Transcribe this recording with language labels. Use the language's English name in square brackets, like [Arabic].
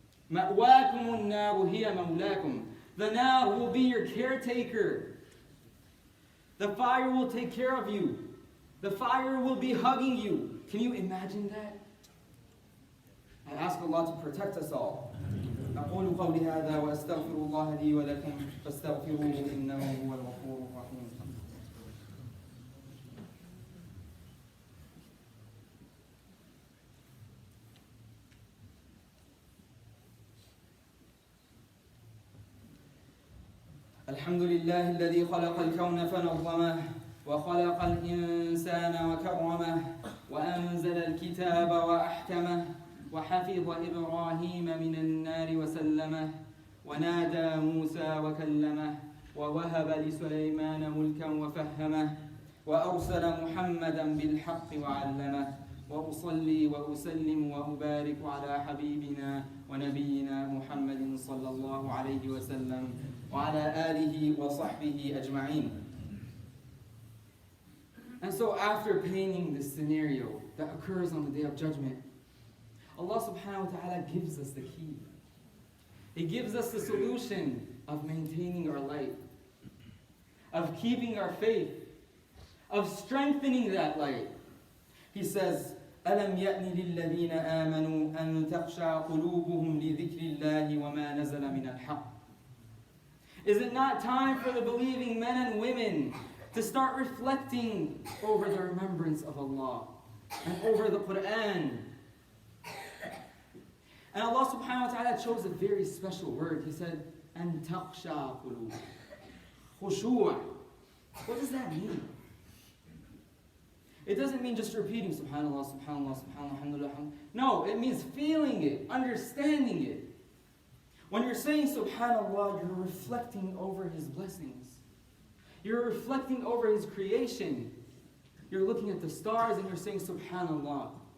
[Arabic] مَأْوَاكُمُ النَّارُ هِيَ مَوْلَاكُمْ. [English] The nar will be your caretaker. The fire will take care of you. The fire will be hugging you. Can you imagine that? I ask Allah to protect us all. [Arabic] أقول قولي هذا وأستغفر الله لي ولكم فاستغفروه إنه هو الغفور الرحيم. الحمد لله الذي خلق الكون فنظمه وخلق الإنسان وكرمه وأنزل الكتاب وأحكمه وحفظ إبراهيم من النار وسلمه ونادى موسى وكلمه ووهب لسليمان ملكا وفهمه وأرسل محمدا بالحق وعلمه وأصلي وأسلم وأبارك على حبيبنا ونبينا محمد صلى الله عليه وسلم وعلى آله وصحبه أجمعين. [English] And so after painting this scenario that occurs on the Day of Judgment, Allah subhanahu wa ta'ala gives us the key. He gives us the solution of maintaining our light, of keeping our faith, of strengthening that light. He says, [Arabic] أَلَمْ يَأْنِ لِلَّذِينَ آمَنُوا أَن تَخْشَعَ قُلُوبُهُمْ لِذِكْرِ اللَّهِ وَمَا نَزَلَ مِنَ الْحَقِّ. [English] Is it not time for the believing men and women to start reflecting over the remembrance of Allah and over the Quran? And Allah subhanahu wa ta'ala chose a very special word. He said, [Arabic] أَن تَخْشَعَ قُلُوبُهُمْ. [English] Khushu'. What does that mean? It doesn't mean just repeating subhanallah, subhanallah, subhanallah, alhamdulillah. No, it means feeling it, understanding it. When you're saying subhanallah, you're reflecting over His blessings. You're reflecting over His creation. You're looking at the stars and you're saying subhanallah.